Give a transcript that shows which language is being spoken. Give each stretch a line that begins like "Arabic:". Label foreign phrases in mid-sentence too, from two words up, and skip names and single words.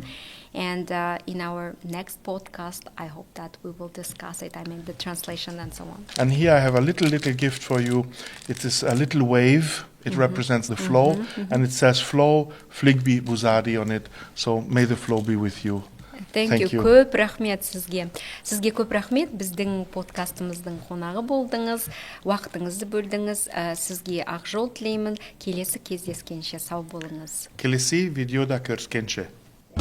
English: And in our next podcast, I hope that we will discuss it. I mean, the translation and so on. And here I have a little gift for you. It is a little wave. It represents the flow. And it says flow, Fligbi Buzadi on it. So may the flow be with you. Thank you.
Kazakh: Көп рахмет сізге. Сізге көп рахмет. Біздің подкастымыздың қонағы болдыңыз. Уақытыңызды бөлдіңіз. Сізге ақ жол тілеймін. Келесі кездескенше сау болыңыз. Келесі видеода көріскенше.